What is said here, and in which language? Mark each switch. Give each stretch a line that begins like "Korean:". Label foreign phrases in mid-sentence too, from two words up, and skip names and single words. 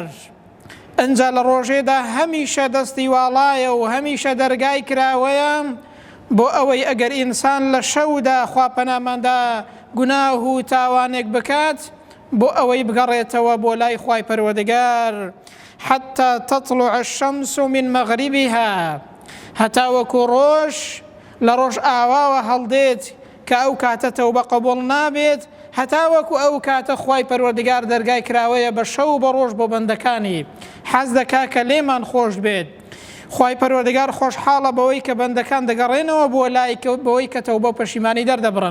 Central Kurdish: ئەنجا لە ڕۆژێدا هەمیشە دەستی واڵایە و هەمیشە دەرگای کراوەیە بۆ ئەوەی ئەگەر ئینسان لە شەودا خواپەناماندا گوناه و تاوانێک بکات بۆ ئەوەی بگەڕێتەوە بۆ لای خوای پەروەردگار.
Arabic: حتى تطلع الشمس من مغربها،
Central Kurdish: هەتا وەکو ڕۆژ لە ڕۆژ ئاواوە هەڵدێت کە ئەو کاتە تەوبە قبوڵ نابێت، هەتا وەکو ئەو کاتە خوای پەروەردگار دەرگای کراوەیە بە شەو بە ڕۆژ بۆ بەندەکانی. حەز دەکا کە لێمان خۆش بێت. خوای پەروەردگار خۆشحاڵە بەوەی کە بەندەکان دەگەڕێنەوە بۆ لای بەوەی کە تەوبە و پەشیمانی دەردەبڕن.